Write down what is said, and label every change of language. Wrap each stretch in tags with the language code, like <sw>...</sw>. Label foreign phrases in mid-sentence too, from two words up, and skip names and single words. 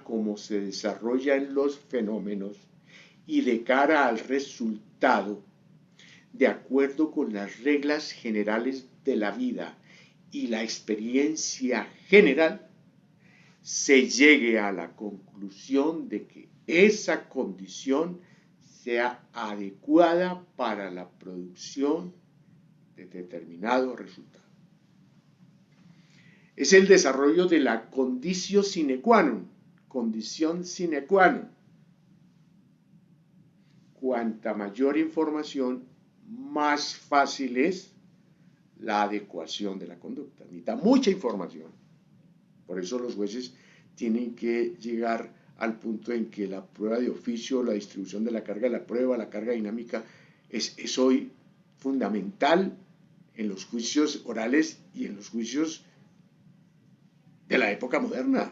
<es>como se desarrollan los fenómenos y de cara al resultado, de acuerdo con las reglas generales de la vida y la experiencia general, se llegue a la conclusión de que esa condición sea adecuada para la producción de determinado resultado. Es el desarrollo de la</es> <la>conditio sine qua non,</la> <es>condición</es> <la>sine qua non.</la> <es>Cuanta mayor información, más fácil es la adecuación de la conducta. Necesita mucha información. Por eso los jueces tienen que llegar al punto en que la prueba de oficio, la distribución de la carga de la prueba, la carga dinámica, es hoy fundamental en los juicios orales y en los juicios de la época moderna.</es>